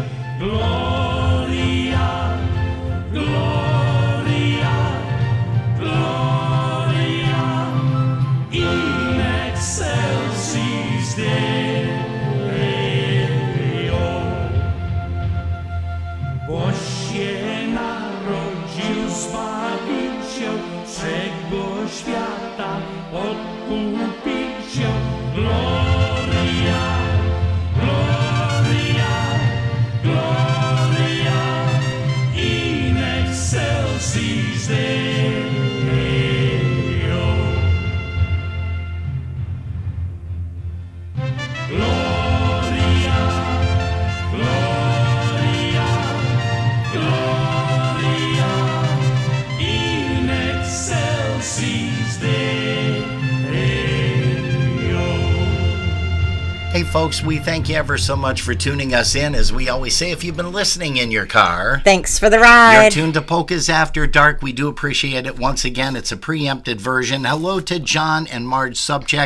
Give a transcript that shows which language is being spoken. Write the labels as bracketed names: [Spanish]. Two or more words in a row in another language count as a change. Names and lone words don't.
[Latin] Gloria, Gloria, Gloria, in excelsis Deo. [Polish] Bo się narodził Zbawiciel wszego świata, Odkupiciel. [Latin] Gloria, Gloria, Gloria, in excelsis Deo. Gloria, Gloria, Gloria, in excelsis Deo. [English] Hey, folks, we thank you ever so much for tuning us in. As we always say, if you've been listening in your car, thanks for the ride. You're tuned to Polkas After Dark. We do appreciate it. Once again, it's a preempted version. Hello to John and Marge Subcheck.